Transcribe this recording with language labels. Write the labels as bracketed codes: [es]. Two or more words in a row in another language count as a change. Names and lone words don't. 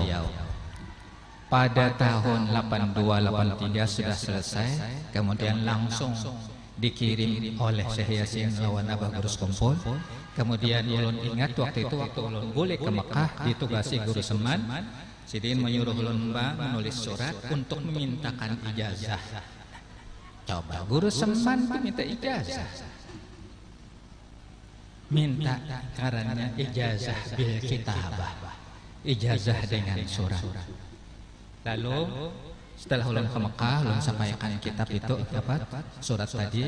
[id] Pada tahun 82-83 sudah selesai, kemudian langsung dikirim oleh Syekh Yasin lawan Abah Gurus Kompol. [bjn] Kemudian ulun ingat waktu itu waktu ulun boleh ke Mekah ditugasi Guru Seman, Sidin menyuruh ulun menulis surat untuk memintakan ijazah. [id] Coba Guru Seman minta ijazah. Minta karena [ar] إجازة بالكتابة, [id] ijazah dengan surat. [bjn] Lalu setelah ulun ke Mekah, ulun sampaikan kitab itu dapat surat tadi.